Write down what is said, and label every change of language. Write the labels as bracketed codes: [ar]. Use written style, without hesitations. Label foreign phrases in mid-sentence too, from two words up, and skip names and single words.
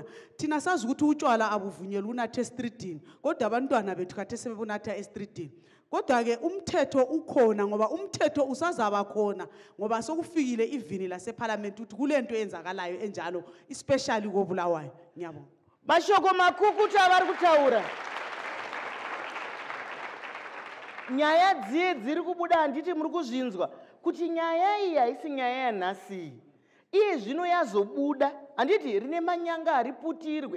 [nd] Thina sazi ukuthi utshwala abuvunyelwa unatha estreetini, kodwa abantwana bethu kade sebebunatha estreetini. Kodwa ke umthetho ukhona ngoba umthetho usazaba khona ngoba sokufikile ivini laseParliament ukuthi kulento eyenzakalayo enjalo especially koBulawayo. Ngiyabonga. [sn] Mashoko makukutu avari kutaura. Nyaya dziye dziri kubuda handiti muri kuzvinzwa kuti nyaya iyi haisi nyaya yanhasi. Iye zvino yazobuda handiti rine manyanga ariputirwe.